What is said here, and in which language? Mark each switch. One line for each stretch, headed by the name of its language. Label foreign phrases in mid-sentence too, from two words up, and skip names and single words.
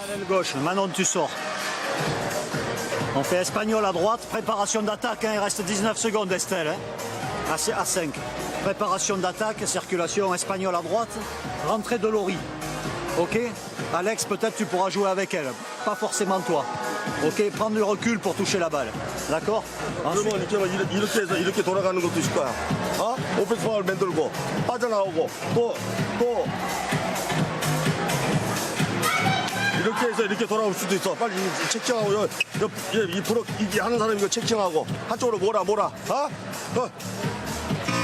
French: L'aile gauche, Manon, tu sors. On fait espagnol à droite, préparation d'attaque, il reste 19 secondes Estelle. À 5. Préparation d'attaque, circulation espagnol à droite, rentrée de Lori. Ok, Alex, peut-être tu pourras jouer avec elle, pas forcément toi. Ok, prendre du recul pour toucher la balle. D'accord?
Korean: 그러면 이렇게 해서 이렇게 돌아가는 것도 있을 거야. 오펜스 파울 만들고 빠져나오고 또 이렇게 해서 이렇게 돌아올 수도 있어. 빨리 체킹하고 이 프로 이 하는 사람이 이거 체킹하고 한쪽으로 몰아.